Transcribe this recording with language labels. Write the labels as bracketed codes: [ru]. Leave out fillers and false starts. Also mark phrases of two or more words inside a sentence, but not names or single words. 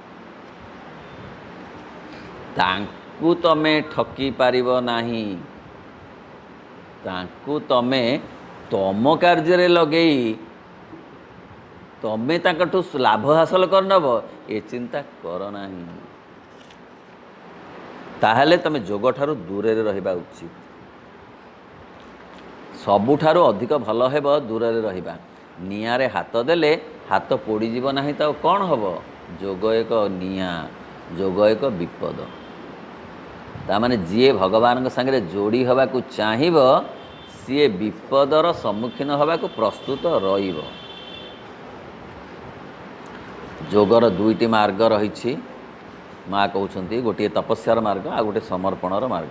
[or] ତାଙ୍କୁ ତମେ ଠକି ପାରିବ ନାହିଁ, ତାଙ୍କୁ ତମେ ତମ କାର୍ଯ୍ୟ ଲଗେଇ ତମେ ତାଙ୍କଠୁ ଲାଭ ହାସଲ କରି ନେବ, ଏ ଚିନ୍ତା କର ନାହିଁ। ତାହେଲେ ତମେ ଯୋଗ ଠାରୁ ଦୂର ରେ ରହିବା ଉଚିତ। ସବୁଠାରୁ ଅଧିକ ଭଲ ହେବ ଦୂର ରେ ରହିବା। ନିଆଁରେ ହାତ ଦେଲେ ହାତ ପୋଡ଼ି ଯିବ ନାହିଁ ତ କଣ ହେବ? ଯୋଗ ଏକ ନିଆଁ, ଯୋଗ ଏକ ବିପଦ। ତାମାନେ ଯିଏ ଭଗବାନ ସଙ୍ଗେ ଯୋଡ଼ି ହେବାକୁ ଚାହିଁବ, ସିଏ ବିପଦର ସମ୍ମୁଖୀନ ହେବାକୁ ପ୍ରସ୍ତୁତ ରହିବ। ଯୋଗର ଦୁଇଟି ମାର୍ଗ ରହି, ମାଁ କହନ୍ତେ ଗୋଟେ ତପସ୍ୟାର ମାର୍ଗ ଆ ଗୋଟେ ସମର୍ପଣର ମାର୍ଗ।